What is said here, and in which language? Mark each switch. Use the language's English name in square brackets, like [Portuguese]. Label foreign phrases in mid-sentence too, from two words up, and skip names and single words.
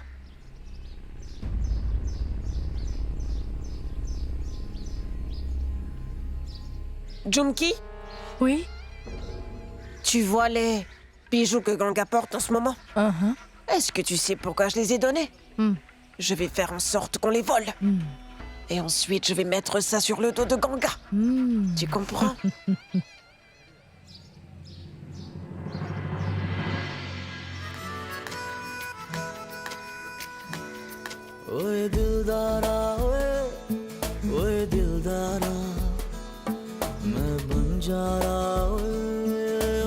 [French] Jumki, Oui? tu vois les bijoux que Ganga porte en ce moment? Est-ce que tu sais pourquoi je les ai donnés? Je vais faire en sorte qu'on les vole. Et ensuite, je vais mettre ça sur le dos de Ganga. Tu comprends? [Hindi] ओए दिलदारा ओए दिलदारा मैं बन जा रहा ओए